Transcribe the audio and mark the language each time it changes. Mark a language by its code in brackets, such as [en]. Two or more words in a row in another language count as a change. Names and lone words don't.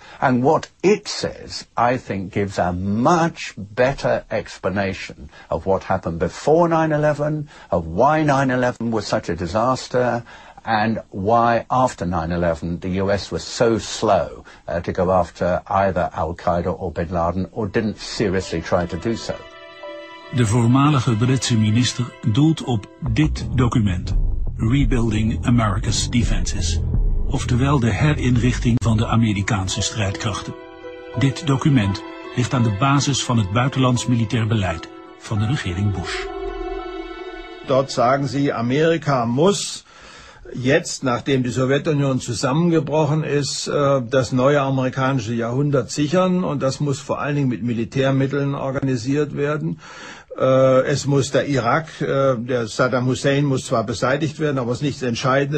[en] And what it says, I think, gives a much better explanation of what happened before 9/11, of why 9/11 was such a disaster, and why after 9/11 the US was so slow to go after either Al-Qaeda or Bin Laden, or didn't seriously try to do so. [nl] De voormalige Britse minister doelt op dit document, Rebuilding America's Defenses, oftewel de herinrichting van de Amerikaanse strijdkrachten. Dit document ligt aan de basis van het buitenlands militair beleid van de regering Bush. [de] Dort sagen sie, Amerika muss jetzt, nachdem die Sowjetunion zusammengebrochen ist, das neue amerikanische Jahrhundert sichern, und das muss vor allen Dingen mit Militärmitteln organisiert werden. Es muss der Irak, der Saddam Hussein muss zwar beseitigt werden, aber es ist nichts Entscheidendes.